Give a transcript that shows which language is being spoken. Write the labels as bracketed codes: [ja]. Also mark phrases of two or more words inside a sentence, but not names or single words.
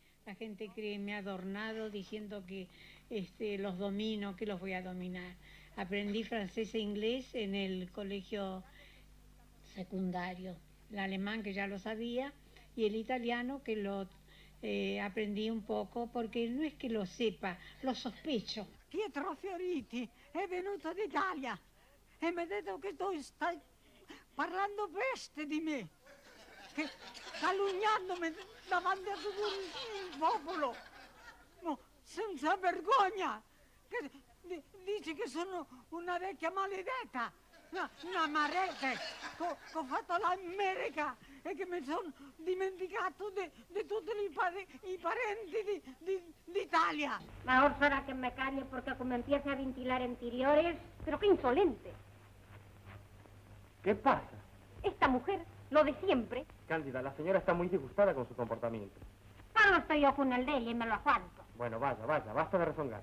[es] La gente cree me ha adornado diciendo que los domino, que los voy a dominar. Aprendí francés e inglés en el colegio secundario. El alemán, que ya lo sabía, y el italiano, que lo aprendí un poco, porque no es que lo sepa, lo sospecho. [it] Pietro Fioriti è venuto d'Italia e mi ha detto che tu stai parlando peste di me, che calunniandomi davanti a tutto il popolo, no, senza vergogna, che dici che sono una vecchia maledetta, una marete, che ho fatto l'America e che mi sono dimenticato di tutti i parenti d'Italia. [es] Mejor será que me calle porque como empieza a ventilar interiores... Pero qué insolente. ¿Qué pasa? Esta mujer, lo de siempre. Cándida, la señora está muy disgustada con su comportamiento. Ahora no estoy yo con el de ella y me lo aguanto. Bueno, vaya, basta de rezongar.